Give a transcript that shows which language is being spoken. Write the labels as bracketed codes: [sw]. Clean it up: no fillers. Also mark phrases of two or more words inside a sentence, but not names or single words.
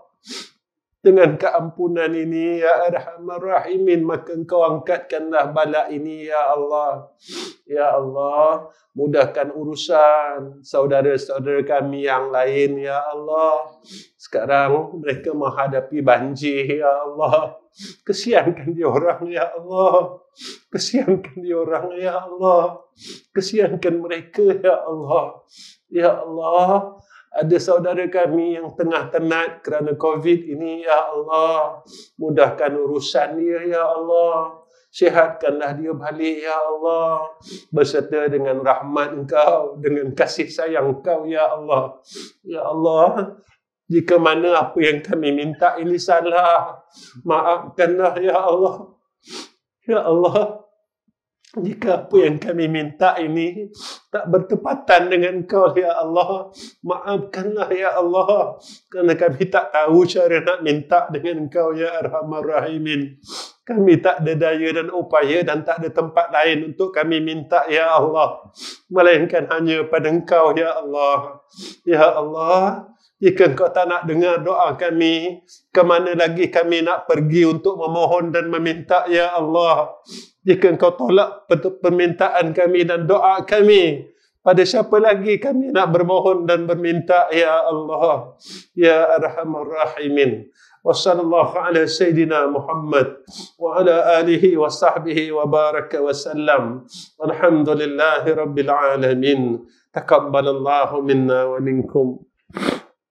[ms] Dengan keampunan ini, [ar] يا أرحم الراحمين, [ms] maka Engkau angkatkanlah bala ini, [ar] يا الله. يا الله, [ms] mudahkan urusan saudara-saudara kami yang lain, [ar] يا الله. [ms] Sekarang mereka menghadapi banjir, [ar] يا الله. [ms] Kesiankan diorang, [ar] يا الله. [ms] Kesiankan diorang, [ar] يا الله. [ms] Kesiankan mereka, [ar] يا الله. يا الله, [ms] ada saudara kami yang tengah tenat kerana COVID ini, Ya Allah. Mudahkan urusan dia, [ar] يا الله. [ms] Sihatkanlah dia balik, [ar] يا الله. [ms] Berserta dengan rahmat Engkau, dengan kasih sayang Engkau, [ar] يا الله. يا الله, [ms] jika mana apa yang kami minta ini salah, maafkanlah, [ar] يا الله. يا الله, [ms] jika apa yang kami minta ini tak bertepatan dengan Engkau, [ar] يا الله, [ms] maafkanlah, [ar] يا الله. [ms] Kerana kami tak tahu cara nak minta dengan Engkau, [ar] يا أرحم الراحمين. [ms] Kami tak ada daya dan upaya dan tak ada tempat lain untuk kami minta, [ar] يا الله. [ms] Melainkan hanya pada Engkau, [ar] يا الله. يا الله, [ms] jika Engkau tak nak dengar doa kami, ke mana lagi kami nak pergi untuk memohon dan meminta, [ar] يا الله. [ms] Jika Engkau tolak permintaan kami dan doa kami, pada siapa lagi kami nak bermohon dan berminta, [ar] يا الله. يا أرحم الراحمين. وصلى الله على سيدنا محمد وعلى آله وصحبه وبارك وسلم. الحمد لله رب العالمين. تقبل الله منا ومنكم.